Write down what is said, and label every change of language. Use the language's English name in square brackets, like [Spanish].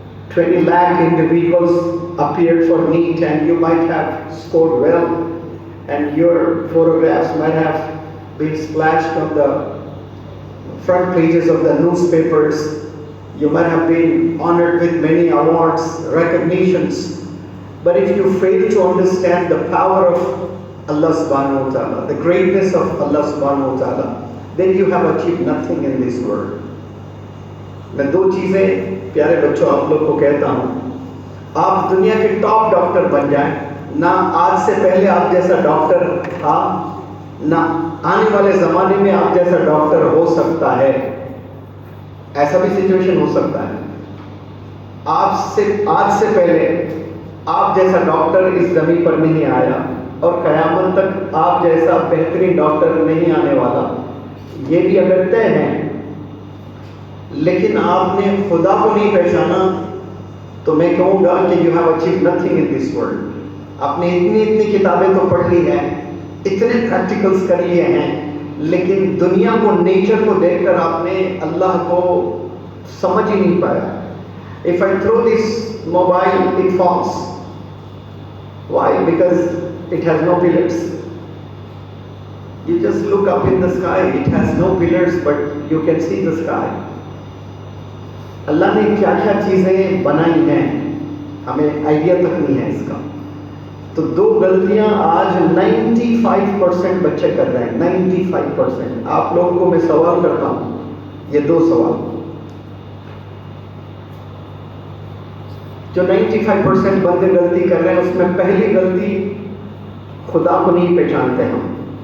[English] 20 lakh individuals appeared for NEET and you might have scored well and your photographs might have been splashed on the front pages of the newspapers. You might have been honored with many awards, recognitions. But if you fail to understand the power of Allah subhanahu wa ta'ala, the greatness of Allah subhanahu wa ta'ala, then you have achieved nothing in this world. [Urdu] میں 2 چیزیں پیارے بچوں آپ لوگ کو کہتا ہوں. آپ دنیا کے ٹاپ ڈاکٹر بن جائیں. نہ آج سے پہلے آپ جیسا ڈاکٹر تھا, نہ آنے والے زمانے میں آپ جیسا ڈاکٹر ہو سکتا ہے. ایسا بھی سچویشن ہو سکتا ہے. آج سے پہلے آپ جیسا ڈاکٹر اس زمین پر نہیں آیا اور قیامت تک آپ جیسا بہترین ڈاکٹر نہیں آنے والا. یہ بھی اگر طے ہے, لیکن آپ نے خدا کو نہیں پہچانا تو میں کہوں گا کہ [English] You have achieve nothing in this world. [Urdu] آپ نے اتنی کتابیں تو پڑھ لی ہیں، اتنے پریکٹیکلز کر لیے ہیں، لیکن دنیا کو، نیچر کو دیکھ کر آپ نے اللہ کو سمجھ ہی نہیں پایا. [English] If I throw this mobile, it falls. Why? Because it has no pillars. You just look up in the sky, it has no pillars, but you can see the sky. [Urdu] اللہ نے کیا کیا چیزیں بنائی ہیں ہمیں آئیڈیا تک نہیں ہے اس کا. تو دو غلطیاں آج 95% بچے کر رہے ہیں. 95%. آپ لوگوں کو میں سوال کرتا ہوں، یہ دو سوال جو 95% بندے غلطی کر رہے ہیں، اس میں پہلی غلطی خدا کو نہیں پہچانتے ہم.